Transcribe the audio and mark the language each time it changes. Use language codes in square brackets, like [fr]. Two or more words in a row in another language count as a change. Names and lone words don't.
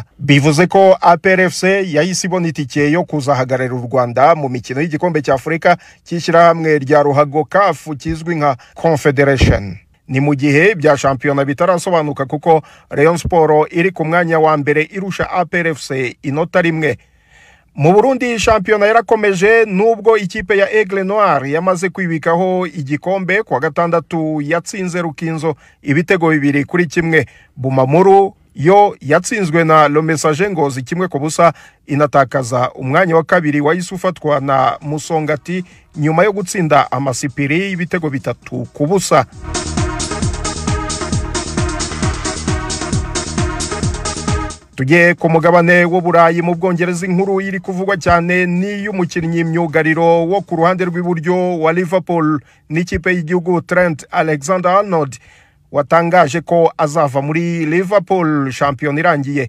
[rw] Bivuze ko APR FC yahise ibona itike yo kuzahagararira u Rwanda mu mikino y'igikombe cya Afurika cy'ishyirahamwe rya ruhago CAF kizwi nka Confederation. Ni mu gihe bya shampiyona bitarasobanuka kuko Rayon Sport iri ku mwanya wa mbere irusha APR FC inota rimwe. Mu Burundi shampiyona yarakomeje nubwo ikipe ya Aigle Noir yamaze kwibikaho igikombe kwa gatandatu yatsinze Rukinzo ibitego 2-1. Bumamuru yo yatsinzwe na Le Messager Ngozi 1-0 inatakaza umwanya wa kabiri wa isufatwa na Musongati nyuma yo gutsinda Amasipiri ibitego 3-0. Tujye ku mugabane w'Uburayi mu Bwongereza inkuru iri kuvugwa cyane ni y'umukinnyi myugariro wo ku ruhande rw'iburyo wa Liverpool n'ikipe y'igihugu Trent Alexander-Arnold watangaje ko azava muri Liverpool shampiyona irangiye.